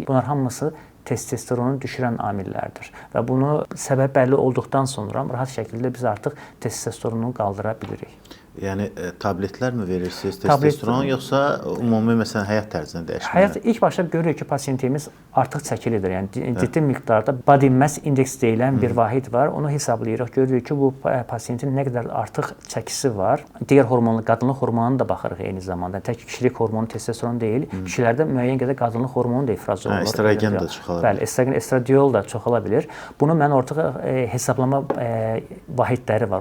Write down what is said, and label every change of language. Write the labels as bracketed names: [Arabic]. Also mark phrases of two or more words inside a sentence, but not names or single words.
[Azerbaijani] Bunlar hamısı testosteronu düşürən amillərdir və bunu səbəb bəlli olduqdan sonra rahat şəkildə biz artıq testosteronu qaldıra bilirik. Yəni tabletlərmi verirsiniz testosteron yoxsa ümumi məsələn həyat tərzinə dəyişməli? İlk başda görürük ki, pasiyentimiz artıq çəkilidir. Yəni ciddi miqdarda [English] body mass index [Azerbaijani] deyilən bir vahid var. Onu hesablayırıq. Görürük ki, bu pasiyentin nə qədər artıq çəkisi var. Digər hormonlu, qadınlıq hormonuna da baxırıq eyni zamanda. Tək kişilik hormonu testosteron deyil. Kişilərdə müəyyən qədər qadınlıq hormonu da ifraz olunur. Estrogen də çoxalır. Bəli, estrogen, estradiol da çoxala bilir. Bunu mən ortaya hesablama vahidləri var.